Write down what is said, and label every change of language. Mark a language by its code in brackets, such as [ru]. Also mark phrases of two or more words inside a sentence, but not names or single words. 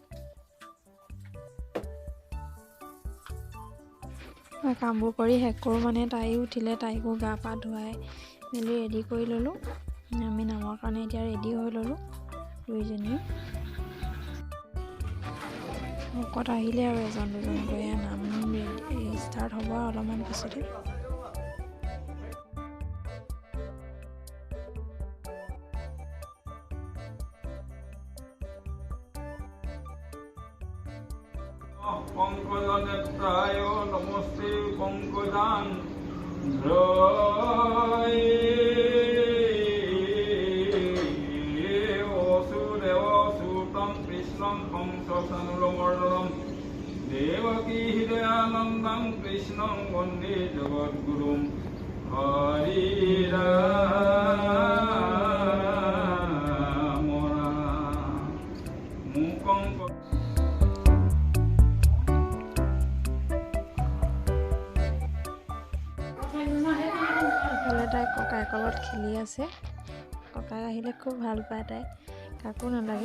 [as] মই কামবোৰ কৰি শেষ কৰোঁ মানে তাইও উঠিলে, তাইকো গা পা ধুৱাই মেলি ৰেডি কৰি ল'লোঁ। আমি নামৰ কাৰণে এতিয়া ৰেডি হৈ ল'লোঁ দুইজনী। ভকত আহিলে আৰু এজন দুজনকৈ নাম ষ্টাৰ্ট হ'ব আৰু অলপমান পিছতে। [sa] पंकजनेत्राय नमस्ते पंकजांध्राय वसुदेवसुतं कृष्णं कंसचानूरमर्दनं देवकी हृदयानन्दं कृष्णं वन्दे जगद्गुरुं हरे राम मूकं [as] তাই ককাই কলত খেলি আছে। ককাই আহিলে খুব ভাল পায় তাই, কাকো নালাগে।